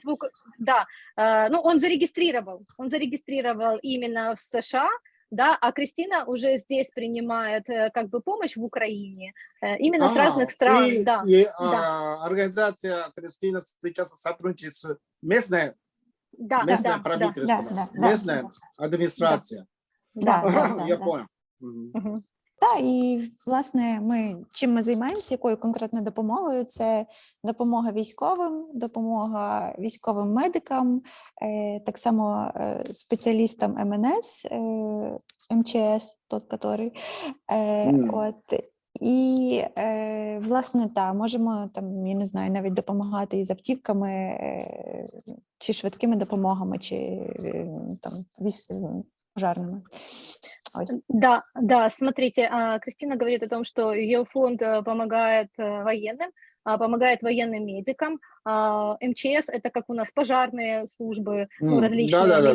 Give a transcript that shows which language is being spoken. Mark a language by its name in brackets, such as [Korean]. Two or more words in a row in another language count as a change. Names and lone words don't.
[Russian] Ну, он зарегистрировал именно в США, да, а Кристина уже здесь принимает как бы помощь в Украине, именно с разных стран. Организация Кристина сейчас сотрудничает с местной правительством, местной администрацией. Я понял. [Ukrainian] Так, і, власне, чим ми займаємося, якою конкретною допомогою? Це допомога допомога військовим медикам, так само спеціалістам МНС, МЧС, і, власне, можемо, я не знаю, навіть допомагати із автівками, чи швидкими допомогами, чи пожарными. [Russian] Да, смотрите, Кристина говорит о том, что ее фонд помогает военным, помогает военным медикам. МЧС — это как у нас пожарные службы, ну, различные, да.